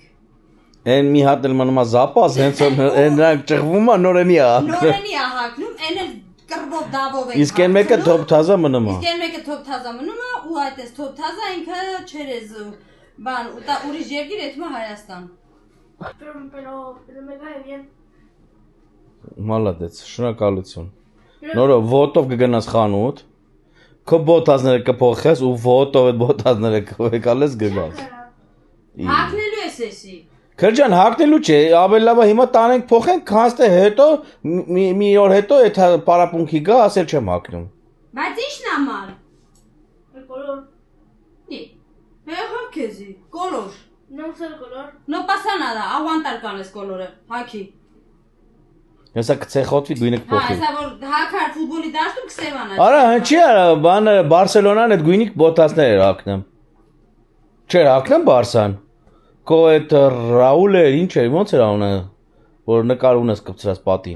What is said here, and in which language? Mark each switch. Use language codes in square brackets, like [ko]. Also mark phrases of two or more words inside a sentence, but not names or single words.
[hy] Են մի հատ էլ մնում է զապաս, հենց նրանք ճղվում է նորենի է հագնում։ Նորենի է հագնում, այն էլ կռվով դավով ենք։ Իսկ այն մեկը թոփ թազա մնում է։ Իսկ այն մեկը թոփ թազա մնում է ու այդպես թոփ թազա ինքը չերեզ բան, ուրիշ երկիր էթում է Հայաստան։ [es] Pero me cae bien. [hy] Մալադեց, շնորհակալություն։ Նորը ոտով կգնաս խանութ, քո բոթազները կփոխես ու ոտով այդ բոթազները կգալես գնաս։ Հագնելու ես էսի։ Քրջան հագնելու չէ, ավելի լավ է հիմա տանենք փոխենք, քանստե հետո մի օր հետո այդ պարապունքի գա, ասել չեմ հագնում։ Բայց ի՞նչն է մալ։ [es] El color. [hy] Եղավ քեզի, կոլոր։ [es] No sé el color. No pasa nada, aguantar [hy] կանես կոլորը, հագի։ Հեսա կցե խոտվի գույնը Հա, կփոխի։ հեսա որ հակար ֆուտբոլի դաշտում կսևանա։ Արա, հնչի արա, բանը Բարսելոնան այդ գույնիկ բոթասներ էր հագնում։ Չէր հագնում Բարսան։ Քո այդ Ռաուլը ինչ էր, ոնց էր անունը, որ նկար ունես կպցրած պատին։